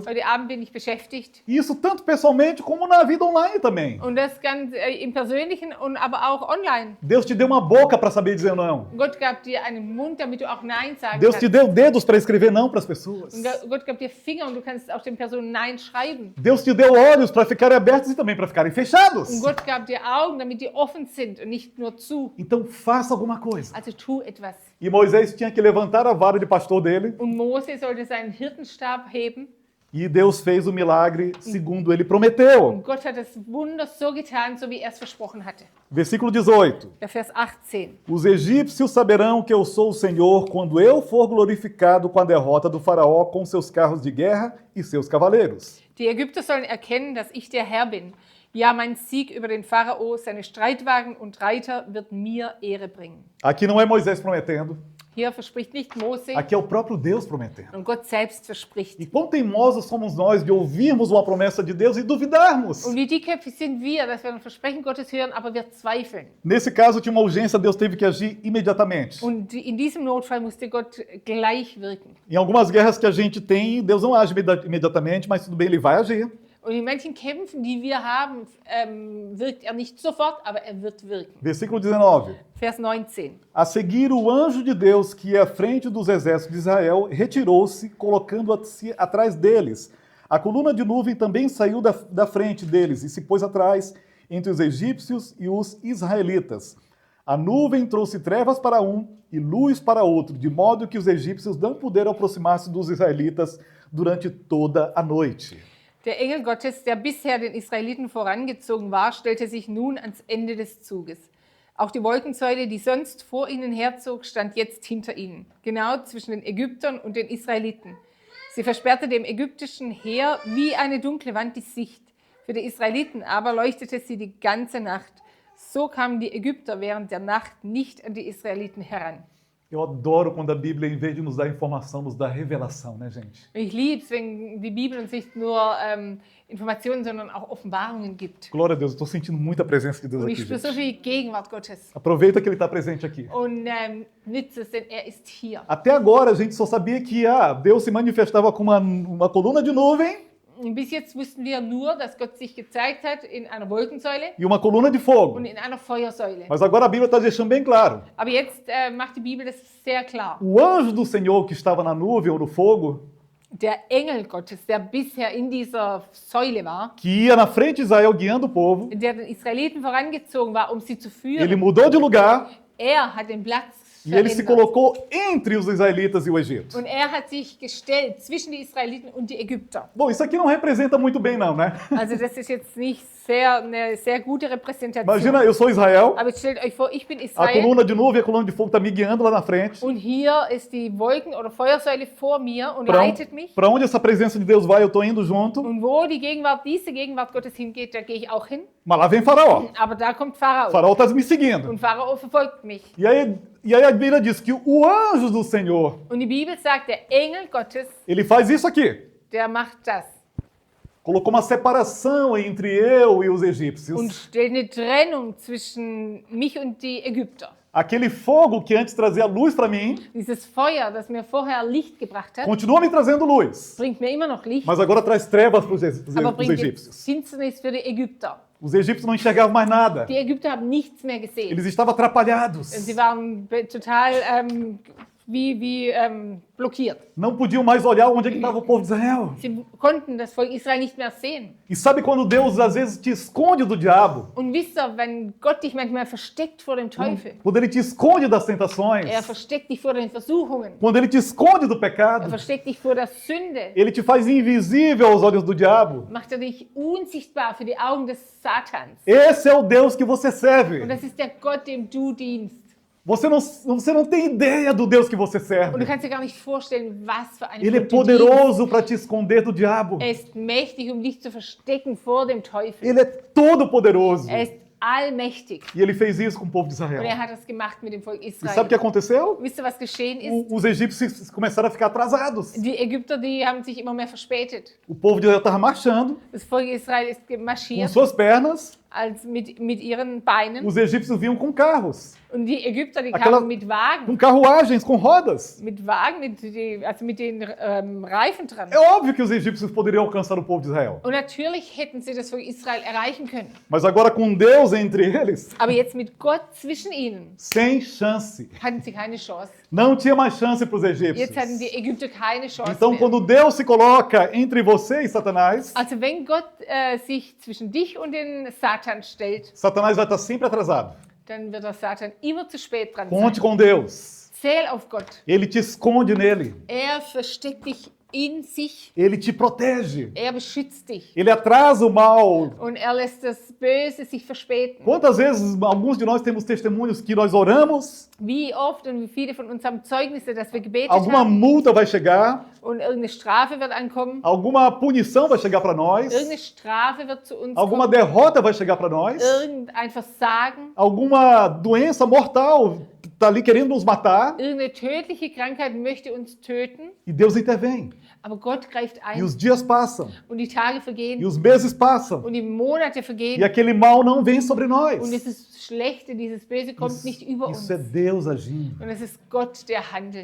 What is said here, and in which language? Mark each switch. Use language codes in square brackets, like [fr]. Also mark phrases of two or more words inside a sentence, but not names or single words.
[de] Heute Abend bin ich beschäftigt. [pt] E isso tanto pessoalmente como na vida online também. [de] Und das ganz im Persönlichen und aber auch online. [pt] Deus te deu uma boca para saber dizer não. [de] Gott gab dir einen Mund, damit du auch Nein sagen [pt] Deus te [de] kannst. [pt] deu dedos para escrever não para as pessoas. [de] Und Gott gab dir Finger und du kannst auch den Personen Nein schreiben. [pt] Deus te deu olhos para ficarem abertos e também para ficarem fechados. [de] Und Gott gab dir Augen, damit die offen sind und nicht nur zu. [pt] Então faça alguma coisa. [de] Also tu etwas. [pt] E Moisés tinha que levantar a vara de pastor dele. [de] Und Mose sollte seinen Hirtenstab heben. [pt] E Deus fez o milagre segundo ele prometeu. [de] Und Gott hat das Wunder so getan, so wie er es versprochen hatte. [pt] Versículo 18. [de] Der Vers 18. [pt] Os egípcios saberão que eu sou o Senhor quando eu for glorificado com a derrota do faraó com seus carros de guerra e seus cavaleiros. [de] Die Ägypter sollen erkennen, dass ich der Herr bin. Ja, mein Sieg über den Pharao, seine Streitwagen und Reiter wird mir Ehre bringen. [pt] Aqui não é Moisés prometendo, [de] Hier verspricht nicht Mose, [pt] aqui é o próprio Deus prometendo. [de] und Gott selbst verspricht. [pt] E quão teimosos somos nós de ouvirmos uma promessa de Deus e duvidarmos. [de] Und wie dickköpfig sind wir, dass wir ein Versprechen Gottes hören, aber wir zweifeln. [pt] Nesse caso, tinha uma urgência, Deus teve que agir imediatamente. [de] Und in diesem Notfall musste Gott gleich wirken. [pt] Em algumas guerras que a gente tem, Deus não age imediatamente, mas tudo bem, ele vai agir. [de] Und in manchen Kämpfen, die wir haben, wirkt er nicht sofort, aber er wird wirken. [pt] Versículo 19. [de] Vers 19. [pt] A seguir, o anjo de Deus, que ia à frente dos exércitos de Israel, retirou-se, colocando-se atrás deles. A coluna de nuvem também saiu da frente deles e se pôs atrás, entre os egípcios e os israelitas. A nuvem trouxe trevas para um e luz para outro, de modo que os egípcios não puderam aproximar-se dos israelitas durante toda a noite. [de] Der Engel Gottes, der bisher den Israeliten vorangezogen war, stellte sich nun ans Ende des Zuges. Auch die Wolkensäule, die sonst vor ihnen herzog, stand jetzt hinter ihnen, genau zwischen den Ägyptern und den Israeliten. Sie versperrte dem ägyptischen Heer wie eine dunkle Wand die Sicht. Für die Israeliten aber leuchtete sie die ganze Nacht. So kamen die Ägypter während der Nacht nicht an die Israeliten heran. [pt] Eu adoro quando a Bíblia, em vez de nos dar informação, nos dá revelação, né, gente? [de] Ich liebe es, wenn die Bibel uns nicht nur Informationen, sondern auch Offenbarungen gibt. [pt] Glória a Deus, eu estou sentindo muita presença de Deus [de] Und [pt] aqui, [de] ich spüre so [pt] gente. [de] viel Gegenwart Gottes. [pt] Aproveita que Ele está presente aqui. [de] Und nütze es, denn er ist hier. [pt] Até agora a gente só sabia que Deus se manifestava com uma coluna de nuvem [de] Und bis jetzt wussten wir nur, dass Gott sich gezeigt hat in einer Wolkensäule [pt] e uma coluna de fogo. [de] und in einer Feuersäule. [pt] Mas agora a Bíblia está deixando bem claro. [de] Aber jetzt macht die Bibel das sehr klar. [pt] O anjo do Senhor que estava na nuvem ou no fogo, [de] Der Engel Gottes, der bisher in dieser Säule war, [pt] que ia na frente de Israel guiando o povo, [de] der den Israeliten vorangezogen war, um sie zu [pt] ele [de] führen, [pt] mudou de lugar [de] hat den Platz [pt] e ele se [de] verändert. [pt] colocou entre os israelitas e o Egito. [de] Und er hat sich gestellt zwischen die Israeliten und die Ägypter. [pt] Bom, isso aqui não representa muito bem não, né? [de] Also das ist jetzt nicht eine sehr gute Repräsentation. [pt] Imagina, eu sou Israel, [de] Aber jetzt stellt euch vor, ich bin [pt] a [de] Israel [pt] coluna de nuvem e a coluna de fogo está me guiando lá na frente. [de] und hier ist die Wolken- oder Feuersäule vor mir und [pt] Para [de] leitet mich. [pt] onde essa presença de Deus vai, eu estou indo junto. [de] Und wo diese Gegenwart Gottes hingeht, da gehe ich auch hin. [pt] Mas lá vem Faraó. [de] Aber da kommt [pt] O [de] Pharao. [pt] Faraó está me seguindo. [de] Und Pharao verfolgt mich. [pt] E aí a Bíblia diz que o anjo do Senhor, [de] Und die Bibel sagt, der Engel Gottes, [pt] ele faz isso aqui. [de] der macht das. [pt] Colocou uma separação entre eu e os [de] Und [pt] egípcios. [de] stellt eine Trennung zwischen mich und die Ägypter. [pt] Aquele fogo que antes trazia luz para mim, [de] Dieses Feuer, das mir vorher Licht gebracht hat, [pt] continua me trazendo luz. [de] bringt mir immer noch Licht, [pt] Mas agora traz trevas para os [de] aber bringt jetzt [pt] egípcios. [de] Finsternis für die Ägypter. [pt] Os egípcios não enxergavam mais nada. [de] Die Ägypter haben nichts mehr gesehen. [pt] Eles estavam atrapalhados. [de] Sie waren total blockiert. [pt] Não podiam mais olhar onde é que estava o povo de Israel. [de] Sie konnten das Volk Israel nicht mehr sehen. [pt] E sabe quando Deus às vezes te esconde do diabo? [de] Und wisst ihr, wenn Gott dich manchmal versteckt vor dem Teufel, [pt] Quando ele te esconde das tentações? [de] versteckt dich vor den Versuchungen, [pt] Quando ele te esconde do pecado? [de] versteckt dich vor der Sünde, [pt] Ele te faz invisível aos olhos do diabo. [de] macht dich unsichtbar für die Augen des Satans. [pt] Esse é o Deus que você [de] Und [pt] serve. [de] das ist der Gott, dem du dienst. [pt] Você não tem ideia do Deus que você [de] Und du [pt] serve. [de] kannst dir gar nicht vorstellen, was für ein [pt] Ele é [de] Gott du dienst. [pt] poderoso para te esconder do diabo. [de] Er ist mächtig, um dich zu verstecken vor dem Teufel. [pt] Ele é todo poderoso. [de] Er ist allmächtig. [pt] E ele fez isso com o povo de [de] Und er [pt] Israel. [de] hat das gemacht mit dem Volk [pt] E sabe o [de] Israel. [pt] que aconteceu? [de] Wisst ihr, was geschehen ist? [pt] Os egípcios começaram a ficar atrasados. [de] Die Ägypter, die haben sich immer mehr verspätet. [pt] O povo de Israel estava marchando [de] Das Volk Israel ist [pt] com [de] marschiert [pt] suas pernas. [de] als mit ihren Beinen. [pt] Os egípcios vinham com carros, [de] Und die Ägypter, die [pt] Aquela- [de] kamen mit Wagen. [pt] com carruagens, com rodas. [de] Mit Wagen, also mit den Reifen dran. [pt] É óbvio que os egípcios poderiam alcançar o povo de Israel. [de] Und natürlich hätten sie das Volk Israel erreichen können. [pt] Mas agora com Deus entre eles, [de] Aber jetzt mit Gott zwischen ihnen [pt] sem chance. [de] hatten sie keine Chance. [pt] Não tinha mais chance para os egípcios. [de] Jetzt hatten die Ägypter keine Chance [pt] Então, [de] mehr. [pt] quando Deus se coloca entre você e Satanás, [de] Also wenn Gott sich zwischen dich und den Satan stellt, [pt] Satanás vai estar sempre atrasado. [de] dann wird der Satan immer zu spät dran [pt] Conte [de] sein. [pt] com Deus. [de] Zähl auf Gott. [pt] Ele te esconde nele. [de] Er versteckt dich in sich. [pt] Ele te protege. [de] Er beschützt dich. [pt] Ele atrasa o mal. [de] Und er lässt das Böse sich verspäten. [pt] Quantas vezes alguns de nós temos testemunhos que nós oramos, [de] Wie oft und wie viele von uns haben Zeugnisse, dass wir gebetet [pt] alguma [de] haben [pt] multa vai chegar, [de] und irgendeine Strafe wird ankommen. [pt] alguma punição vai chegar para nós, [de] Irgendeine Strafe wird zu uns [pt] alguma [de] kommen. [pt] derrota vai chegar para nós, [de] Irgendein Versagen. [pt] alguma doença mortal está ali querendo nos matar [de] Irgendeine tödliche Krankheit möchte uns töten. [pt] e Deus intervém. [de] Aber Gott greift [pt] E [de] ein [pt] os dias passam, [de] und die Tage [pt] e [de] vergehen [pt] os meses passam, [de] und die Monate [pt] e [de] vergehen. [pt] aquele mal não vem sobre nós. [de] Und dieses Schlechte, dieses Böse kommt nicht über uns. [pt] Isso é Deus agindo. [de] Und es ist Gott, der handelt.